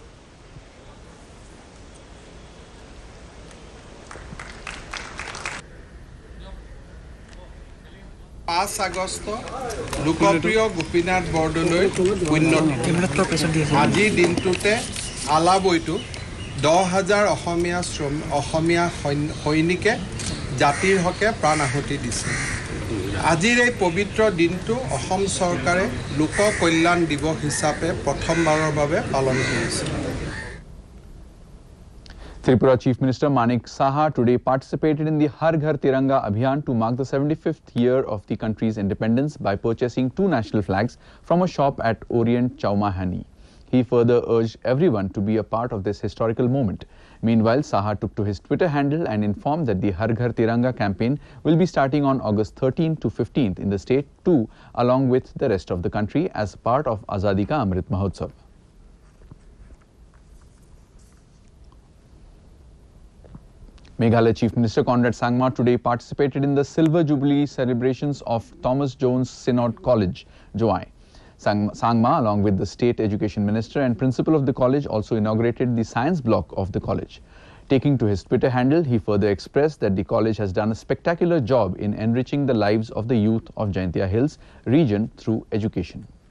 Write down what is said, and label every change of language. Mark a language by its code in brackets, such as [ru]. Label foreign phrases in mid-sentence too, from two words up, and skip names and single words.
[as] 5 আগষ্ট লোকপ্ৰিয় গোপীনাথ বৰদলৈ পুণ্যতিথি আজি দিনটোতে আলাবৈটো 10,000 অসমীয়া সৈনিকে জাতিৰ হকে প্ৰাণ আহুতি দিছে। আজিৰ এই পবিত্ৰ দিনটো অসম চৰকাৰে লোক কল্যাণ দিৱস হিচাপে প্ৰথমবাৰৰ বাবে পালন কৰিছে। [en] Tripura Chief Minister Manik Saha today participated in the Har Ghar Tiranga Abhiyan to mark the 75th year of the country's independence by purchasing 2 national flags from a shop at Orient Chaumahani. He further urged everyone to be a part of this historical moment. Meanwhile, Saha took to his Twitter handle and informed that the Har Ghar Tiranga campaign will be starting on August 13th to 15th in the state too, along with the rest of the country as part of Azadi Ka Amrit Mahotsav. Meghalaya Chief Minister Conrad Sangma today participated in the Silver Jubilee celebrations of Thomas Jones Synod College, Jubilee. Sangma, along with the State Education Minister and Principal of the college, also inaugurated the science block of the college. Taking to his Twitter handle, he further expressed that the college has done a spectacular job in enriching the lives of the youth of Jaintia Hills region through education.